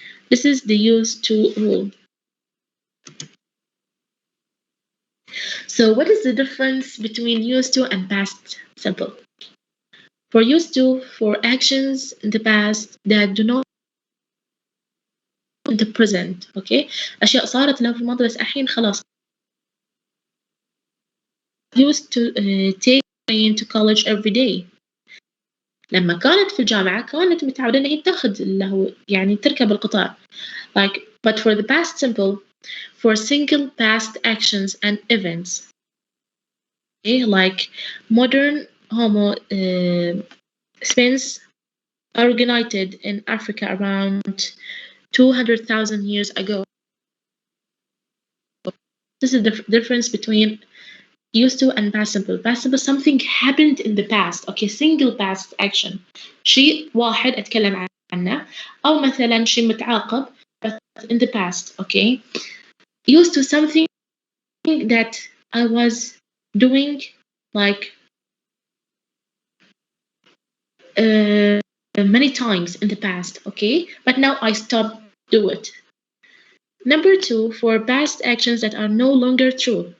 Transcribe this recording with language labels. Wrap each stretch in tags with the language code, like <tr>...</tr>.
<en>This is the used to rule. So what is the difference between used to and past simple? For used to, for actions in the past that do not in the present, okay?</en> <ar>أشياء صارت لنا في الماضي بس الحين خلاص.</ar> <en>Used to take train to college every day.</en> <ar>لما كانت في الجامعة كانت متعودة إن هي تاخذ اللي هو يعني تركب القطار.</ar> <en>Like, but for the past simple, for single past actions and events. Okay, like modern Homo spends originated in Africa around 200,000 years ago. This is the difference between used to and past simple. Past simple, something happened in the past. Okay, single past action.</en> <ar>شيء واحد أتكلم عنه، أو مثلا شيء متعاقب</ar> <en>but in the past. Okay, used to something that I was doing like many times in the past. Okay, but now I stop do it. Number 2, for past actions that are no longer true.</en>